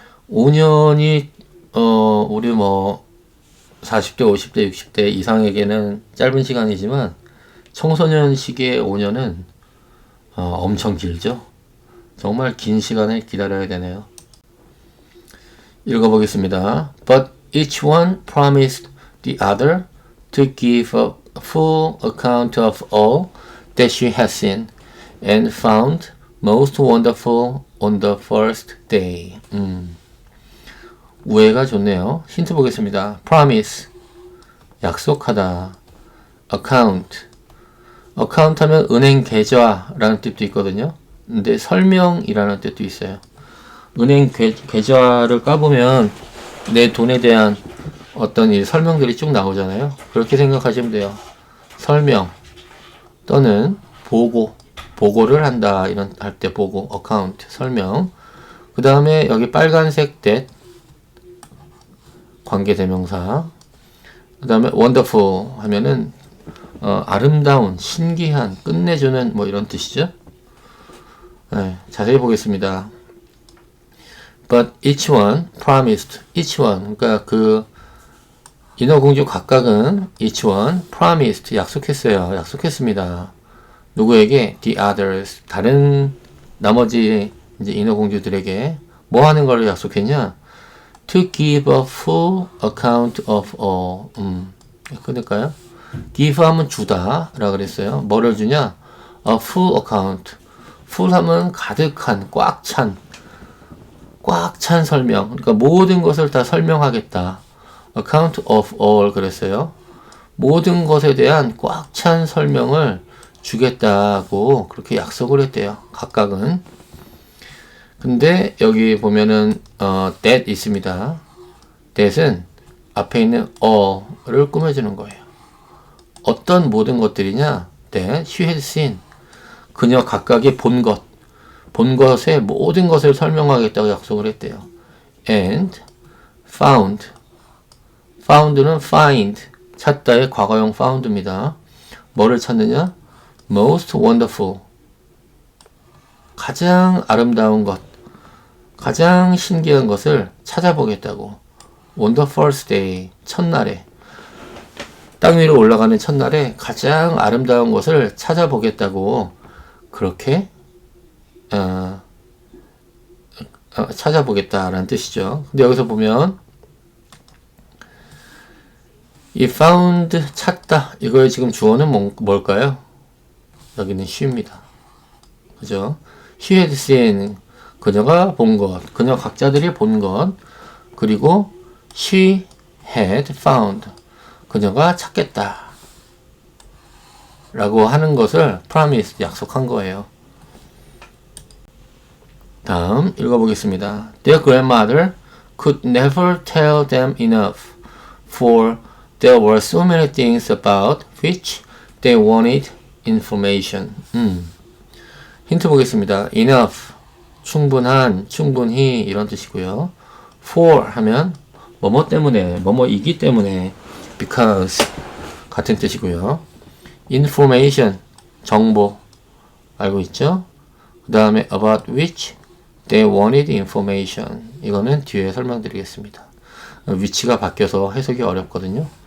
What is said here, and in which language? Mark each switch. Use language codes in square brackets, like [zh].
[ko] 5년이 우리 뭐 40대, 50대, 60대 이상에게는 짧은 시간이지만 청소년 시기의 5년은 엄청 길죠. 정말 긴 시간을 기다려야 되네요. 읽어보겠습니다. [en] But each one promised the other to give a full account of all that she had seen and found most wonderful on the first day. [ko] 우애가 좋네요. 힌트 보겠습니다. promise 약속하다. account 하면 은행 계좌라는 뜻도 있거든요. 근데 설명이라는 뜻도 있어요. 은행 계좌를 까보면 내 돈에 대한 어떤 이 설명들이 쭉 나오잖아요. 그렇게 생각하시면 돼요. 설명 또는 보고를 한다 이런 할 때 보고 account 설명. 그 다음에 여기 빨간색 that 관계대명사. 그 다음에 wonderful 하면은 아름다운, 신기한, 끝내주는 뭐 이런 뜻이죠. 네, 자세히 보겠습니다. [en] But each one promised. [ko] each one 그러니까 그 인어공주 각각은 [en] each one promised [ko] 약속했습니다. 누구에게? [en] the others [ko] 다른 나머지 이제 인어공주들에게 뭐 하는 걸 약속했냐? [en] to give a full account of all. [ko] 끊을까요? give 하면 주다 라 그랬어요. 뭐를 주냐? [en] a full account. [ko] full 하면 가득한, 꽉 찬 설명. 그러니까 모든 것을 다 설명하겠다. [en] account of all [ko] 그랬어요. 모든 것에 대한 꽉 찬 설명을 주겠다고 그렇게 약속을 했대요. 각각은. 근데 여기 보면은 that 있습니다. that은 앞에 있는 all을 꾸며주는 거예요. 어떤 모든 것들이냐? [en] that she had seen. [ko] 그녀 각각이 본 것의 모든 것을 설명하겠다고 약속을 했대요. [en] and found [ko] 는 find 찾다의 과거형 found입니다. 뭐를 찾느냐? most wonderful. 가장 아름다운 것, 가장 신기한 것을 찾아보겠다고. [en] on the first day, [ko] 첫날에. 땅 위로 올라가는 첫날에 가장 아름다운 것을 찾아보겠다고 그렇게 찾아보겠다라는 뜻이죠. 근데 여기서 보면 이 found 찾다 이거의 지금 주어는 뭘까요? 여기는 she입니다. 그죠? [en] She had seen [ko] 그녀가 본 것, 그녀 각자들이 본 것, 그리고 [en] she had found [ko] 그녀가 찾겠다 라고 하는 것을 promise 약속한 거예요. 다음 읽어보겠습니다. [en] Their grandmother could never tell them enough, for there were so many things about which they wanted information. [ko] 힌트 보겠습니다. enough, 충분한, 충분히 이런 뜻이고요. for 하면 뭐뭐 때문에, 뭐뭐이기 때문에, because 같은 뜻이고요. information, 정보 알고 있죠? 그 다음에 [en] about which they wanted information. [ko] 이거는 뒤에 설명드리겠습니다. 위치가 바뀌어서 해석이 어렵거든요.